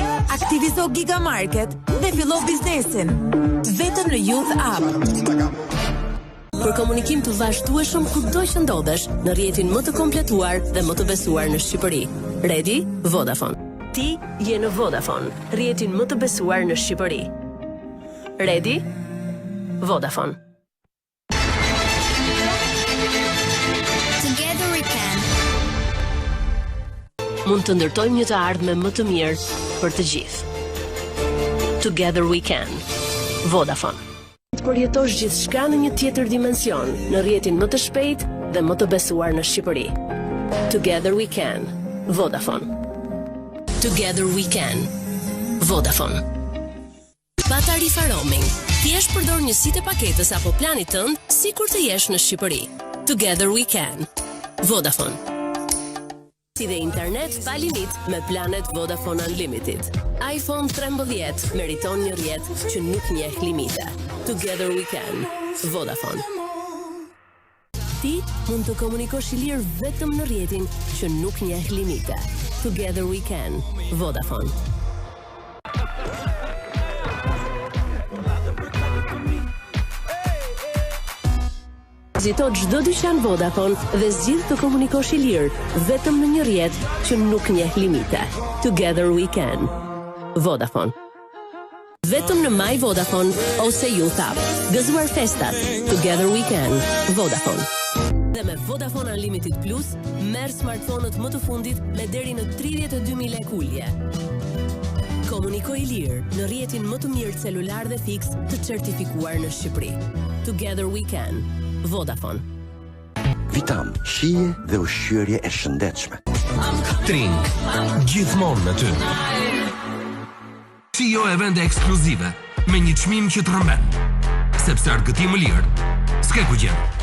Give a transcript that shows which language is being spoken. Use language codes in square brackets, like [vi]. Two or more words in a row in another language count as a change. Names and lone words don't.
[sq] Aktivizo Giga Market dhe fillo biznesin. Vetëm në Youth App. Për komunikim të vazhdueshëm kudo që ndodhesh, në rrjetin më të kompletuar dhe më të besuar në Shqipëri. [en] Ready? Vodafone. [sq] Ti je në Vodafone, rrjetin më të besuar në Shqipëri. [en] Ready? Vodafone. Together we can. [sq] Mund të ndërtojmë një të ardhme më të mirë për të gjithë. [en] Together we can. Vodafone. [sq] Të përjetosh gjithçka në një tjetër dimension, në rrjetin më të shpejt dhe më të besuar në Shqipëri. [en] Together we can. Vodafone. Together we can. [sq] Vodafone. Pa tarifa roaming. Thjesht përdor njësitë e paketës apo planit tënd sikur të jesh në Shqipëri. [en] Together we can. Vodafone. [sq] Si dhe internet pa limit me planet Vodafone Unlimited. iPhone 13 meriton një rrjet që nuk njeh limite. [en] Together we can. Vodafone. [sq] Ti mund të komunikosh i lirë vetëm në rrjetin që nuk njeh limite. [en] Together we can. Vodafone. [sq] Vizito çdo dyqan Vodafone dhe zgjidh të komunikosh i lirë vetëm në një rrjet që nuk njeh limite. [en] Together we can. Vodafone. [sq] Vetëm në My Vodafone ose Youth App. Gëzuar festat. [en] Together we can. Vodafone. [sq] Dhe me Vodafone Unlimited Plus, merr smartphone-ët më të fundit me deri në 32.000 lek ulje. Komunikoj i lirë në rrjetin më të mirë celular dhe fiks të certifikuar në Shqipëri. [en] Together we can. Vodafone. [sq] Vitam, shije dhe ushqyerje e shëndetshme. Trink, gjithmonë në ty. Shio evente ekskluzive me një çmim që të rrëmben. Sepse argëtim më lirë, s'ke ku gjen.